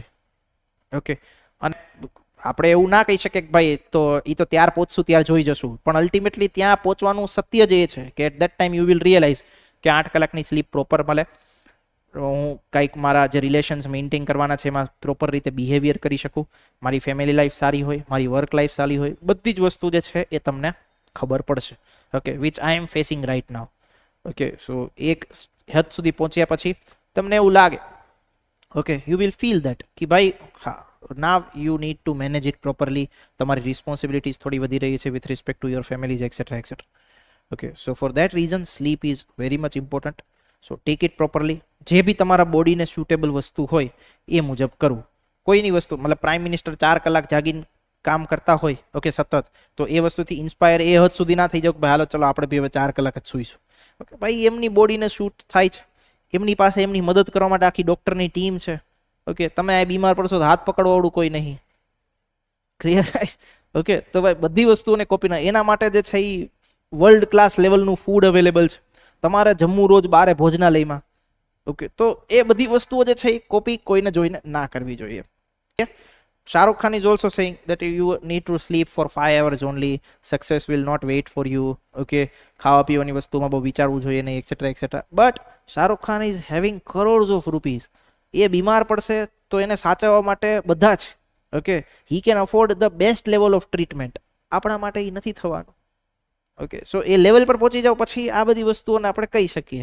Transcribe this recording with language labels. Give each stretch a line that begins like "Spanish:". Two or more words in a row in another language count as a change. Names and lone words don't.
Gujarati: ઓકે, અને આપણે એવું ના કહી શકીએ કે ભાઈ તો ત્યાર પહોંચશું ત્યાર જોઈ જશું, પણ અલ્ટિમેટલી ત્યાં પહોંચવાનું સત્ય જ એ છે કે
English: at that time you will realize
Gujarati: કે 8 કલાકની સ્લીપ પ્રોપર મળે, હું કંઈક મારા જે રિલેશન્સ મેન્ટેન કરવાના છે એમાં પ્રોપર રીતે બિહેવિયર કરી શકું, મારી
English: family life
Gujarati: સારી હોય, મારી
English: work life
Gujarati: સારી હોય, બધી જ વસ્તુ જે છે એ તમને ખબર પડશે.
English: okay, which I am facing right now. okay, so
Gujarati: એક હદ સુધી પહોંચ્યા પછી તમને એવું લાગે,
English: okay, you will feel that
Gujarati: કે ભાઈ હા,
English: now you need to manage it properly,
Gujarati: તમારી રિસ્પોન્સિબિલિટીઝ થોડી વધી રહી છે
English: with respect to your families etc etc. Okay, so for that reason sleep is very much important, so take it properly.
Gujarati: જે બી તમારા બોડીને સુટેબલ વસ્તુ હોય એ મુજબ કરવું. કોઈની વસ્તુ મતલબ
English: prime minister
Gujarati: 4 કલાક જાગીને કામ કરતા હોય, ઓકે, સતત, તો એ વસ્તુથી ઇન્સ્પાયર એ હદ સુધી ના થઈ જાવ કે ભાઈ હાલો ચલો આપણે બી હવે 4 કલાક જ સૂઈશું. ઓકે, ભાઈ એમની બોડીને શૂટ થાય છે, એમની પાસે એમની મદદ કરવા માટે આખી ડોક્ટરની ટીમ છે. ઓકે, તમે આ બીમાર પડશો તો હાથ પકડવાવાળું કોઈ નહીં. ક્લિયર થાય? ઓકે, તો ભાઈ બધી વસ્તુઓને કોપી ના, એના માટે જે છે એ
English: world class levelનું food available
Gujarati: છે, તમારે જમવું રોજ બારે ભોજનાલયમાં. ઓકે, તો એ બધી વસ્તુઓ જે છે એ કોપી કોઈને જોઈને ના કરવી જોઈએ.
English: Shahrukh Khan is also saying that you need to sleep for 5 hours only, success will not wait for you.
Gujarati: ઓકે, ખાવા પીવાની વસ્તુમાં બહુ વિચારવું જોઈએ નહીં
English: etcetera etcetera. but Shahrukh Khan is having crores of rupees.
Gujarati: એ બીમાર પડશે તો એને સાચવવા માટે બધા જ,
English: okay, he can afford the best level of treatment.
Gujarati: આપણા માટે એ નથી થવાનું. ઓકે, સો એ લેવલ પર પહોંચી જાવ પછી આ બધી વસ્તુઓને આપણે કહી શકીએ.